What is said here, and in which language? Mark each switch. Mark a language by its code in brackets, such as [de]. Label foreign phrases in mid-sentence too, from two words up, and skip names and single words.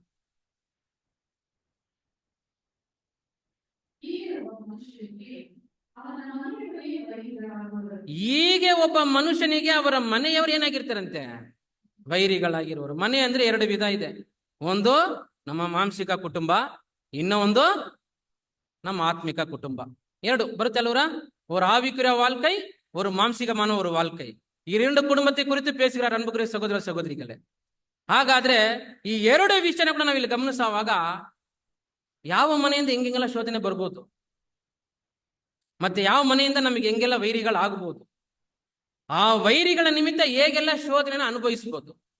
[kn] ಹೀಗೆ ಒಬ್ಬ ಮನುಷ್ಯನಿಗೆ ಅವರ ಮನೆಯವರು ಏನಾಗಿರ್ತಾರಂತೆ, ವೈರಿಗಳಾಗಿರುವರು. ಮನೆ ಅಂದ್ರೆ 2 ವಿಧ ಇದೆ. ಒಂದು ನಮ್ಮ ಮಾಂಸಿಕ ಕುಟುಂಬ, ಇನ್ನೂ ಒಂದು ನಮ್ಮ ಆತ್ಮಿಕ ಕುಟುಂಬ. 2 ಬರುತ್ತೆ ಅಲ್ವರ. [ta] ஒரு ஆவிக்குரிய வாழ்க்கை, ஒரு மாம்சீகமான ஒரு வாழ்க்கை. இரண்டு குடும்பத்தை குறித்து பேசுகிறார் அன்புக்குரிய [kn] ಸಹೋದರ ಸಹೋದರಿಗಳೇ. ಹಾಗಾದ್ರೆ ಈ ಎರಡು ವಿಷಯನ ಕೂಡ ನಾವಿಲ್ಲಿ ಗಮನಿಸುವಾಗ ಯಾವ ಮನೆಯಿಂದ ಹೆಂಗೆಲ್ಲ ಶೋಧನೆ ಬರ್ಬೋದು, ಮತ್ತೆ ಯಾವ ಮನೆಯಿಂದ ನಮಗೆ ಹೆಂಗೆಲ್ಲ ವೈರಿಗಳಾಗಬಹುದು, ಆ ವೈರಿಗಳ ನಿಮಿತ್ತ ಹೇಗೆಲ್ಲ ಶೋಧನೆಯನ್ನು ಅನುಭವಿಸಬಹುದು.